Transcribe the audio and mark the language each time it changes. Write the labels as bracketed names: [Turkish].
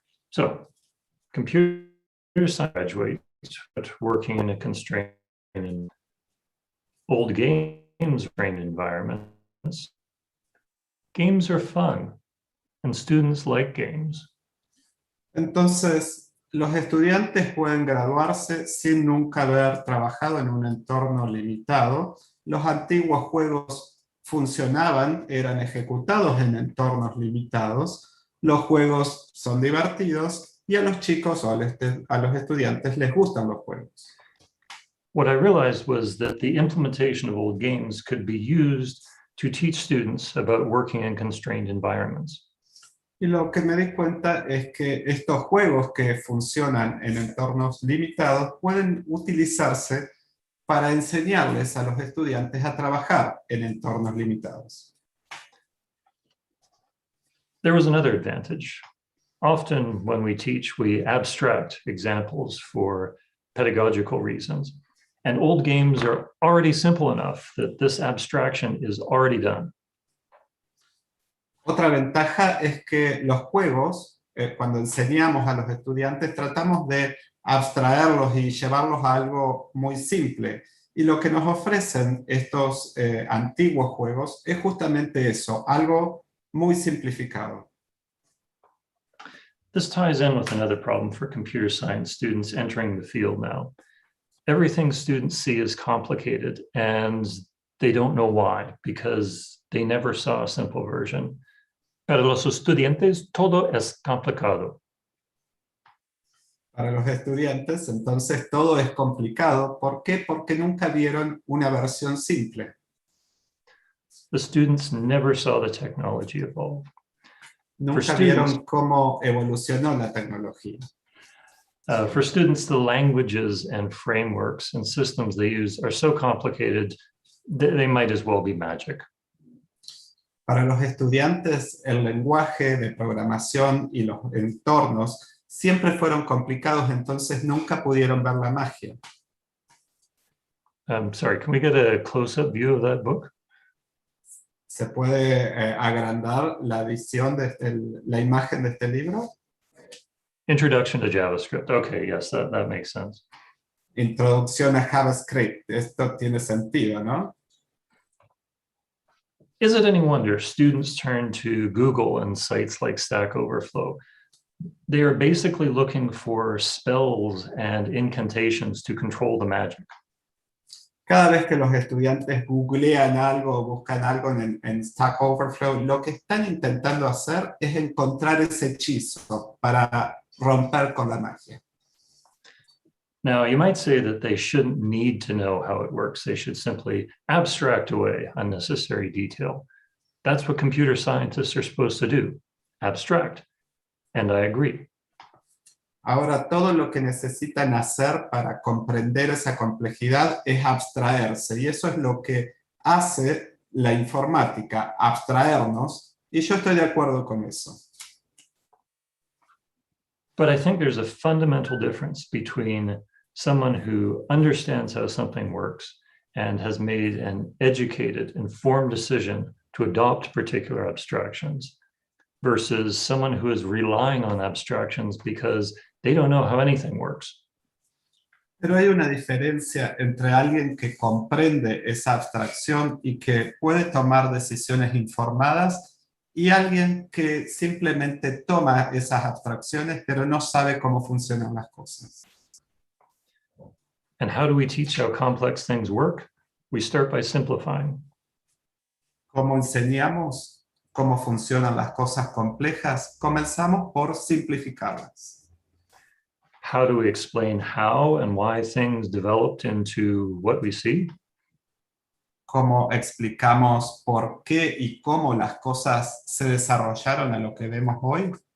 [English] So, computer science graduates working in a constrained old games trained environments. Games are fun, and students like games. [Spanish] Entonces, los estudiantes pueden graduarse sin nunca haber trabajado en un entorno limitado. Los antiguos juegos funcionaban, eran ejecutados en entornos limitados. Los juegos son divertidos y a los chicos o a los estudiantes les gustan los juegos. [English] What I realized was that the implementation of old games could be used to teach students about working in constrained environments. [Spanish] Y lo que me di cuenta es que estos juegos que funcionan en entornos limitados pueden utilizarse para enseñarles a los estudiantes a trabajar en entornos limitados. [English] There was another advantage. Often when we teach, we abstract examples for pedagogical reasons. And old games are already simple enough that this abstraction is already done. [Spanish] Otra ventaja es que los juegos, cuando enseñamos a los estudiantes, tratamos de abstraerlos y llevarlos a algo muy simple. Y lo que nos ofrecen estos antiguos juegos es justamente eso, algo muy simplificado. [English] This ties in with another problem for computer science students entering the field now. Everything students see is complicated, and they don't know why, because they never saw a simple version. [Spanish] Para los estudiantes, todo es complicado. Para los estudiantes, entonces, todo es complicado. ¿Por qué? Porque nunca vieron una versión simple. [English] The students never saw the technology evolve. [Spanish] Nunca vieron cómo evolucionó la tecnología. [English] For students, the languages and frameworks and systems they use are so complicated that they might as well be magic. [Spanish] Para los estudiantes, el lenguaje de programación y los entornos siempre fueron complicados, entonces nunca pudieron ver la magia. [English] Sorry, can we get a close-up view of that book? [Spanish] ¿Se puede agrandar la visión de la imagen de este libro? [English] Introduction to JavaScript. Okay, yes, that makes sense. [Spanish] Introducción a JavaScript. Esto tiene sentido, ¿no? [English] Is it any wonder students turn to Google and sites like Stack Overflow? They are basically looking for spells and incantations to control the magic. [Spanish] Cada vez que los estudiantes googlean algo o buscan algo en Stack Overflow, lo que están intentando hacer es encontrar ese hechizo para romper con la magia. [English] Now, you might say that they shouldn't need to know how it works. They should simply abstract away unnecessary detail. That's what computer scientists are supposed to do, abstract. And I agree. [Spanish] Ahora, todo lo que necesitan hacer para comprender esa complejidad es abstraerse, y eso es lo que hace la informática, abstraernos, y yo estoy de acuerdo con eso. [English] But I think there's a fundamental difference between someone who understands how something works and has made an educated, informed decision to adopt particular abstractions versus someone who is relying on abstractions because they don't know how anything works. [Spanish] Pero hay una diferencia entre alguien que comprende esa abstracción y que puede tomar decisiones informadas y alguien que simplemente toma esas abstracciones pero no sabe cómo funcionan las cosas. [English] And how do we teach how complex things work? We start by simplifying. [Spanish] ¿Cómo enseñamos cómo funcionan las cosas complejas? Comenzamos por simplificarlas. [English] How do we explain how and why things developed into what we see? [Spanish] ¿Cómo explicamos por qué y cómo las cosas se desarrollaron a lo que vemos hoy?